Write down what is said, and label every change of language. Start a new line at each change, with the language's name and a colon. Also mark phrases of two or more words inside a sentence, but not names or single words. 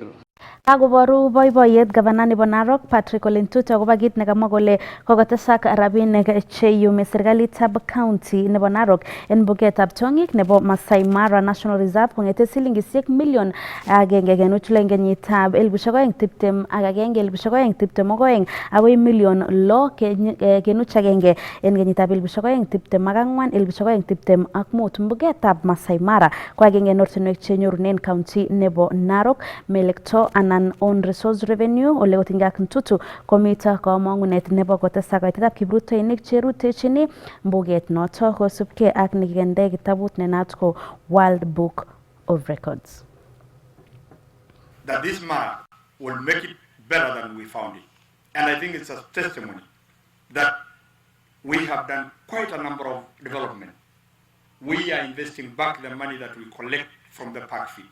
Kalenjin: Kakoboru boiboiyet gavana nebo Narok Patrick Ole Ntutu akobo kit nekamwa kole kokotesak rabinik cheyumi serikalitab county nebo Narok en bugetab tiong'ik nebo Masai Mara National Reserve kong'ete silingisiek million 1.2 en kenyitab 2021 akoi million 6.1 en kenyitab 2024-2025. Mbugetab Masai Mara ko agenge en ortinwek chenyorunen county nebo Narok melekto anan on
English: resource revenue
Kalenjin: ole kotinygei ak Ntutu komito kamang'unet nebo kotesak kaitetab kiprutoinik cherutechini mbuget noto kosubkei ak nekikende kitabut nenaat ko World Book of Records.
English: That this man will make it better than we found it. And I think it's a testimony that we have done quite a number of development we are investing back the money that we collect from the park fee.